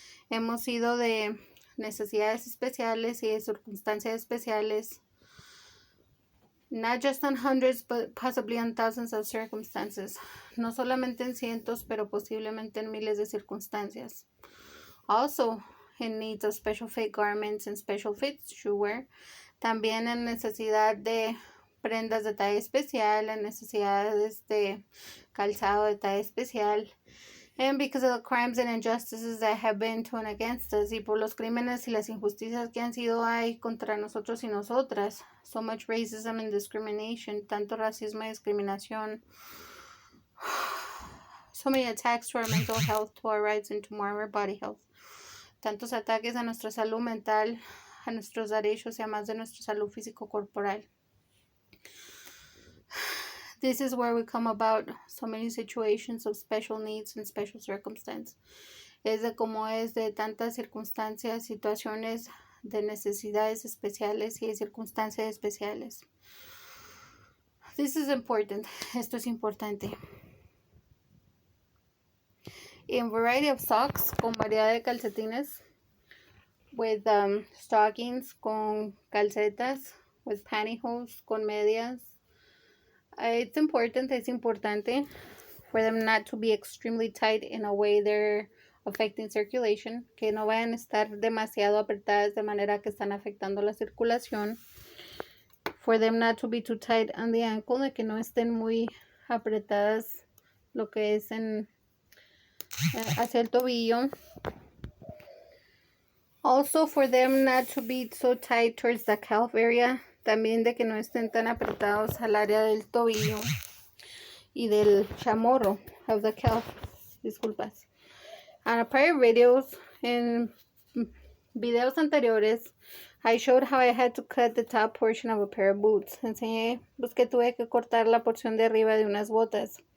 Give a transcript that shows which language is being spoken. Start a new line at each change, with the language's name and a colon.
Spanish: Hemos sido de necesidades especiales y de circunstancias especiales.
English: Not just on hundreds, but possibly on thousands of circumstances.
Spanish: No solamente en cientos, pero posiblemente en miles de circunstancias.
English: Also, in needs of special fit garments and special fit shoewear.
Spanish: También en necesidad de prendas de talla especial, en necesidades de calzado de talla especial.
English: And because of the crimes and injustices that have been to and against us,
Spanish: y por los crímenes y las injusticias que han sido hay contra nosotros y nosotras,
English: so much racism and discrimination,
Spanish: tanto racismo y discriminación,
English: so many attacks to our mental health, to our rights, and to our body health,
Spanish: tantos ataques a nuestra salud mental, a nuestros derechos y a más de nuestra salud físico-corporal.
English: This is where we come about so many situations of special needs and special circumstances.
Spanish: Es de cómo es de tantas circunstancias, situaciones de necesidades especiales y de circunstancias especiales.
English: This is important.
Spanish: Esto es importante.
English: In variety of socks,
Spanish: con variedad de calcetines,
English: with stockings,
Spanish: con calcetas,
English: with pantyhose,
Spanish: con medias.
English: It's importante for them not to be extremely tight in a way they're affecting circulation,
Spanish: que no vayan a estar demasiado apretadas de manera que están afectando la circulación.
English: For them not to be too tight on the ankle,
Spanish: de que no estén muy apretadas lo que es hacia el tobillo.
English: Also for them not to be so tight towards the calf area,
Spanish: también de que no estén tan apretados al área del tobillo y del chamorro,
English: of the calf,
Spanish: disculpas.
English: On prior videos, en videos anteriores, I showed how I had to cut the top portion of a pair of boots.
Spanish: Enseñé pues, que tuve que cortar la porción de arriba de unas botas.